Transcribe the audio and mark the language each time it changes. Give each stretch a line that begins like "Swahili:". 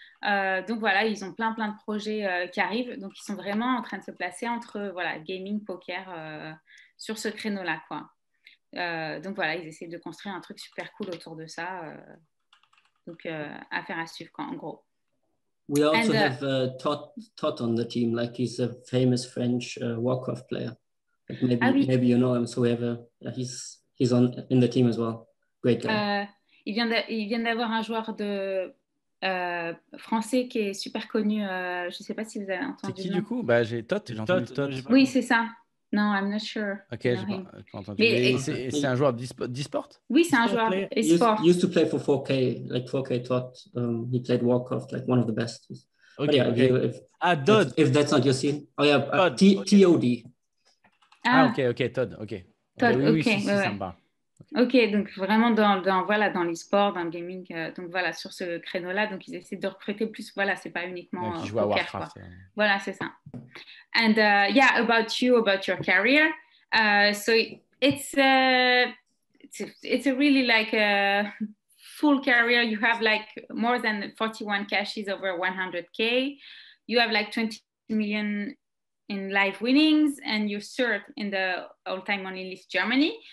French: Donc, voilà, ils ont plein de projets qui arrivent. Donc, ils sont vraiment en train de se placer entre gaming, poker sur ce créneau-là, quoi. Donc voilà, ils essaient de construire un truc super cool autour de ça. Donc affaire à suivre, quoi, en gros.
English: We also have Todd on the team. Like he's a famous French Warcraft player. Like maybe you know him. So we have he's in the team as well. Great guy.
French: Il vient d'avoir un joueur de français qui est super connu. Je ne sais pas si vous avez entendu. C'est qui du coup? Bah, j'ai entendu Todd. Oui, c'est ça. Non, I'm not sure. Ok, j'ai pas entendu. Mais c'est un joueur d'e-sport? Oui, c'est un joueur e-sport.
English: He used to play for 4K, like 4K Todd. He played Warcraft, like one of the best. Okay, yeah, Todd. If that's not your scene. Oh yeah, TOD.
French: Ok, Todd, ok. Todd, oui, ça me parle. Ok, donc vraiment dans l'e-sport, dans le gaming, donc voilà, sur ce créneau-là, donc ils essaient de recruter plus, voilà, c'est pas uniquement qui joue à Warcraft. Voilà, c'est ça.
English: And yeah, about your career, so it's a really like a full career. You have like more than 41 cashes over 100K. You have like 20 million in live winnings, and you're third in the all-time money list Germany.